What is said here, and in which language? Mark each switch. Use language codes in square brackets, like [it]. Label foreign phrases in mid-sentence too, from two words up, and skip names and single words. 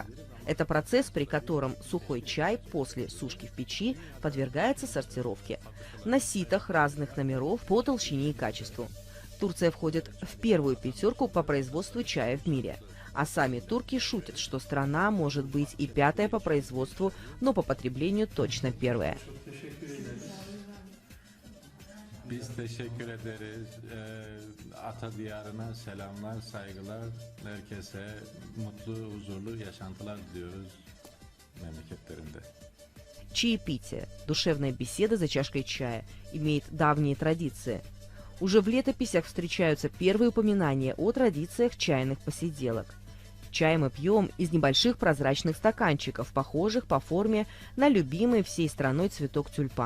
[ru] Это процесс, при котором сухой чай после сушки в печи подвергается сортировке на ситах разных номеров по толщине и качеству. Турция входит в первую пятерку по производству чая в мире. А сами турки шутят, что страна может быть и пятая по производству, но по потреблению точно первая. [tr] Biz teşekkür ederiz. Ata diyarına selamlar, saygılar. Herkese mutlu, huzurlu yaşantılar diliyoruz memleketlerinde. [ru] Чаепитие, душевная беседа за чашкой чая, имеет давние традиции. Уже в летописях встречаются первые упоминания о традициях чайных посиделок. Чай мы пьем из небольших прозрачных стаканчиков, похожих по форме на любимый всей страной цветок тюльпан.